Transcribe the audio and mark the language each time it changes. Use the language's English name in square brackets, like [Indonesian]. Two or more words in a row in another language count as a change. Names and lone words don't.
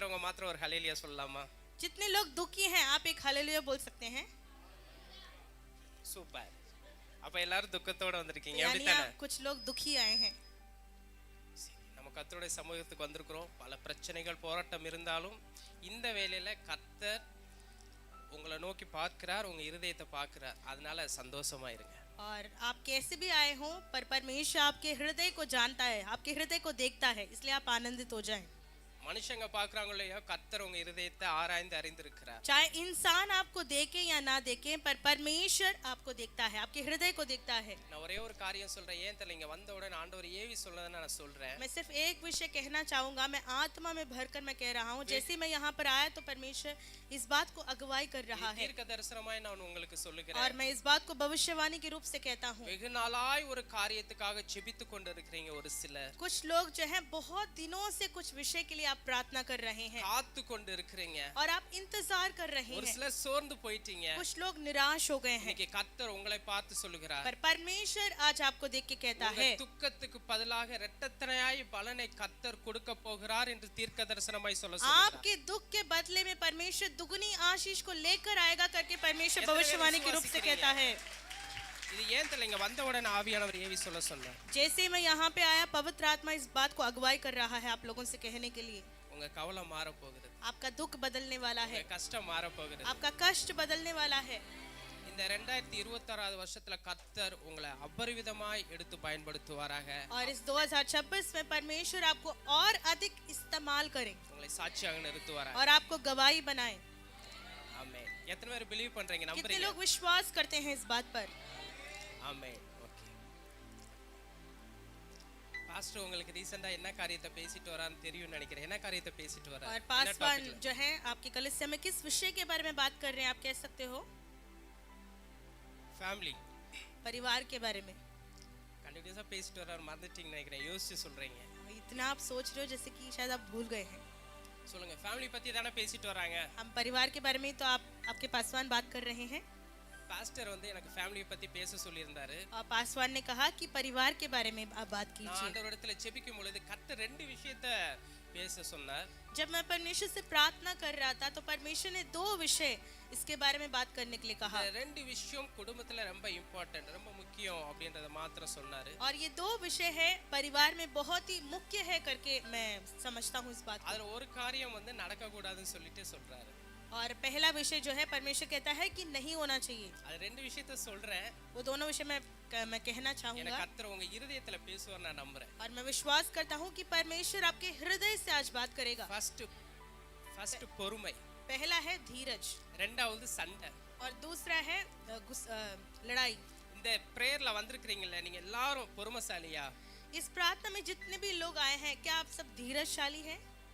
[Tamil] மாத்திரம் ஒரு ஹல்லேலூயா சொல்லலாமா? [Hindi] जितने लोग दुखी हैं आप एक हालेलुया बोल सकते हैं। [Tamil] சூப்பர். அப்ப எல்லாரும் துக்கத்தோட வந்திருக்கீங்க यानी அப்படித்தானே? [Hindi] आप कुछ लोग दुखी आए हैं। [Tamil] நம்ம கர்த்தருடைய சமூகத்துக்கு வந்திருக்கிறோம். பல பிரச்சனைகள் போராட்டம் இருந்தாலும் இந்த வேளையில கர்த்தர் உங்களை நோக்கி பார்க்கிறார், உங்க இருதயத்தை பார்க்கிறார். அதனால சந்தோஷமா இருங்க. [Hindi] और आप कैसे भी आए हों पर परमेश्वर आपके हृदय को जानता है, आपके हृदय को देखता है, इसलिए आप आनंदित हो जाएं। [Tamil] மனுஷங்க பார்க்கறாங்களோ இல்லையோ கர்த்தர் உங்க இருதயத்தை ஆராய்ந்து அறிந்திருக்கிறார். [Hindi] चाहे इंसान आपको देखे या ना देखे पर परमेश्वर आपको देखता है, आपके हृदय को देखता है। [Tamil] நான் ஒரே ஒரு காரியம் சொல்றேன். ஏன் தெரியல, இங்க வந்த உடனே ஆண்டவர் ஏவி சொன்னதை நான் சொல்றேன். [Hindi] मैं सिर्फ एक विषय कहना चाहूंगा, मैं आत्मा में भरकर मैं कह रहा हूँ। जैसे मैं यहाँ पर आया तो परमेश्वर इस बात को अगुवाई कर रहा है [Tamil] தீர்க்க தரிசனமாய் நான் உங்களுக்கு சொல்லுகிறேன். [Hindi] और मैं इस बात को भविष्यवाणी के रूप से कहता हूँ। [Tamil] வெகு நாளாய் ஒரு காரியத்துக்காக ஜெபித்து கொண்டிருக்கிறீங்க ஒரு சிலர். [Hindi] कुछ लोग जो है बहुत दिनों से कुछ विषय के लिए आप प्रार्थना कर रहे हैं [Tamil] காத்து கொண்டு இருக்கிறீங்க. [Hindi] और आप इंतजार कर रहे ஒரு हैं। [Tamil] சிலர் சோர்ந்து போயிட்டீங்க. [Hindi] कुछ लोग निराश हो गए हैं [Tamil] இன்னைக்கு கர்த்தர் உங்களை பார்த்து சொல்லுகிறார். [Hindi] पर परमेश्वर आज आपको देख के कहता உங்க है [Tamil] துக்கத்துக்கு பதிலாக இரட்டத்தனையாய் பலனை கர்த்தர் கொடுக்க போகிறார் என்று தீர்க்க தரிசனமாய் சொல்லுகிறார். [Hindi] आपके दुख के बदले में परमेश्वर दुगनी आशीष को लेकर आएगा करके परमेश्वर भविष्यवाणी के रूप से कहता है। [Tamil] இது ஏன் தெரியல, இங்க வந்த உடனே ஆவியானவர் ஏவி சொல்ல சொன்னார். [Hindi] जैसे मैं यहाँ पे आया पवित्र आत्मा इस बात को अगुवाई कर रहा है आप लोगों से कहने के लिए। [Tamil] உங்க கவலை மாற போகிறது. [Hindi] आपका दुख बदलने वाला है, [Tamil] உங்க கஷ்டம் மாற போகிறது. [Hindi] आपका कष्ट बदलने वाला है। [Tamil] இந்த 2026 வருஷத்துல கர்த்தர் உங்களை அபரிவிதமாய் எடுத்து பயன்படுத்துவாராக. [Hindi] और इस 2026 में परमेश्वर आपको और अधिक इस्तेमाल करें [Tamil] உங்களை சாட்சியாக நிறுத்துவாராக. [Hindi] और आपको गवाही बनाए। [Tamil] ஆமென். எத்தனை பேர் பிலீவ் பண்றீங்க, कितने நம்புறீங்க? [Hindi] लोग विश्वास करते हैं इस बात पर? [Tamil] ஆமென். ஓகே. பாஸ்டர் உங்களுக்கு ரீசன்ட்டா என்ன காரியத்தை பேசிட்டு வரான்னு தெரியும் நினைக்கிறேன். என்ன காரியத்தை பேசிட்டு வரார்? [Hindi] और पासवान जो है आपकी कलीसिया में किस विषय के बारे में बात कर रहे हैं, आप कह सकते हो? [Tamil] ஃபேமிலி, [Hindi] परिवार के बारे में। [Tamil] கண்டினியூஸா பேசிட்டு வரார், மறந்துட்டீங்கன்னு நினைக்கிறேன். யோசிச்சு சொல்றீங்க. [Hindi] इतना आप सोच रहे हो जैसे कि शायद आप भूल गए हैं। [Tamil] சொல்லுங்க. ஃபேமிலி பத்தி தானே பேசிட்டு வராங்க. [Hindi] हम परिवार के बारे में तो आपके पासवान बात कर रहे हैं। [Tamil] பாஸ்டர் வந்து எனக்கு ஃபேமிலியை பத்தி பேச சொல்லியிருந்தாரு. [Hindi] और पासवान ने कहा कि परिवार के बारे में आप बात நான் कीजिए। [Tamil] ஆண்டவரிடத்துல ஜெபிக்கும் பொழுது கர்த்தர் ரெண்டு விஷயத்தை பேச சொன்னார். [Hindi] जब मैं परमेश्वर से प्रार्थना कर रहा था तो परमेश्वर ने दो विषय इसके बारे में बात करने के लिए कहा [Tamil] இந்த ரெண்டு விஷயம் குடும்பத்துல ரொம்ப இம்பார்ட்டன்ட், ரொம்ப முக்கியம் அப்படின்றத மாத்திரம் சொன்னாரு. [Hindi] और ये दो विषय है परिवार में बहुत ही मुख्य है करके मैं समझता हूँ इस बात को। [Tamil] அதுல ஒரு காரியம் வந்து நடக்க கூடாதுன்னு சொல்லிட்டு சொல்றாரு. [Hindi] और पहला विषय जो है परमेश्वर कहता है कि नहीं होना चाहिए। [Tamil] அது ரெண்டு விஷயத்தை சொல்றேன். [Hindi] वो दोनों विषय मैं कहना எனக்கு चाहूंगा [Tamil] கர்த்தர் உங்க இருதயத்துல பேசுவார் நான் நம்புறேன். [Hindi] और मैं विश्वास करता हूँ कि परमेश्वर आपके हृदय से आज बात करेगा। [Tamil] ஃபர்ஸ்ட் பொறுமை, [Hindi] पहला है धीरज [Tamil] ரெண்டாவது சண்டை [Hindi] और दूसरा है लड़ाई। [Tamil] இந்த பிரேயர்ல வந்திருக்கிறீங்கல்ல, நீங்க எல்லாரும் பொறுமைசாலியா? [Hindi] इस प्रार्थना में जितने भी लोग आए हैं क्या आप सब धीरजशाली हैं?